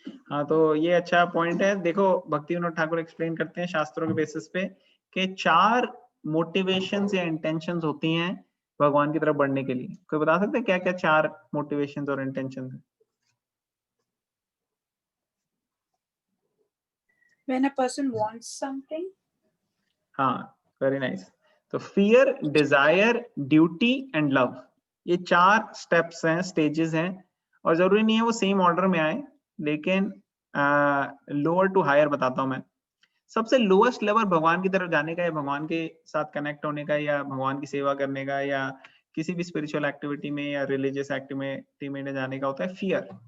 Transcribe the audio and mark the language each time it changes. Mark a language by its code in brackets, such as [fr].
[hi] हाँ, तो ये अच्छा पॉइंट है। देखो, भक्ति विनोद ठाकुर एक्सप्लेन करते हैं शास्त्रों के बेसिस पे कि 4 मोटिवेशंस या इंटेंशंस होती हैं भगवान की तरफ बढ़ने के लिए? कोई बता सकते हैं क्या क्या 4 मोटिवेशंस और इंटेंशंस हैं? [en] When a person wants something. [hi] हाँ, वेरी नाइस। तो fear, Dzire, duty and love, ये 4 स्टेप्स हैं, स्टेजेस हैं, और जरूरी नहीं है वो सेम ऑर्डर में आए, लेकिन लोअर टू हायर बताता हूं मैं। सबसे लोएस्ट लेवल भगवान की तरफ जाने का या भगवान के साथ कनेक्ट होने का या भगवान की सेवा करने का या किसी भी स्पिरिचुअल एक्टिविटी में या रिलीजियस एक्टिविटी में जाने का होता है फियर।